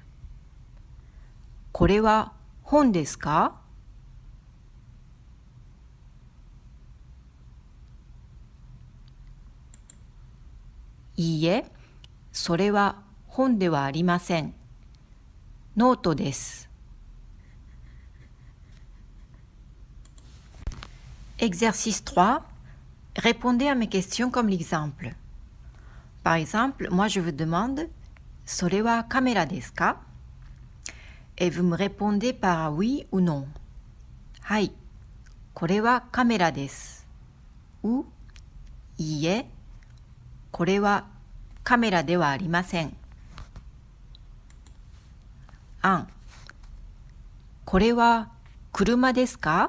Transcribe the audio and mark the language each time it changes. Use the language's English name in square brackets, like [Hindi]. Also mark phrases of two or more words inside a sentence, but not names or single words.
[Japanese] これは本ですか？いいえ、それは本ではありません。ノートです。 [French] Exercice 3. Répondez à mes questions comme l'exemple. Par exemple, moi je vous demande [Japanese] それはカメラですか? [French] Et vous me répondez par oui ou non. [Japanese] はい、これはカメラです。ou いいえ、これはカメラではありません。1. これは車ですか?